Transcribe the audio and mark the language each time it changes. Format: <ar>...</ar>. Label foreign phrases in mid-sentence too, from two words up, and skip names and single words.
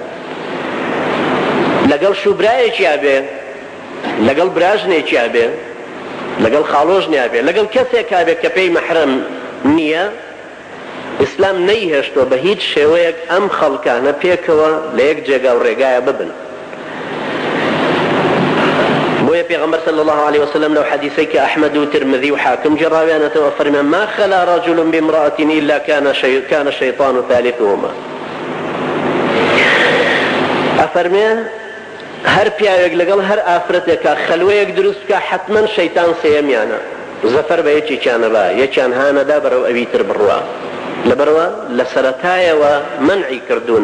<ckb>لەگەڵ شوبرایەکیا بێ، لەگەڵ براژنێکیا بێ، لەگەڵ خاڵۆژنیا بێ، لەگەڵ کەسێکا بێ کە پێی مەحرەم نییە، ئیسلام نەیهێشتووە بە هیچ شێوەیەک ئەم خەڵکانە پێکەوە لە یەک جێگا و ڕێگایە ببن. بۆیە پێغەمبەر</ckb> <ar>صلی الله عليه وسلم</ar> <ckb>لەو حەدیثەی کە ئەحمەد و ترمذی و حاکم جێڕاویانەتەوە فەرمێ</ckb> <ar>ما خلا رجل بامرأة إلا كان الشيطان ثالثهما.</ar> <ckb>ئەفەرمێ هەر پیاوێک لەگەڵ هەر ئافرەتێکە خەلوەیەک دروست بکە حتمەن شەیتان سێمیانە، زەفەر بە یەکێکیانە با، یەکیان هانەدا بەرەو ئەوی تر بڕوە. لەبەرەوە لە سەرەتایەوە منعی کردوون.</ckb>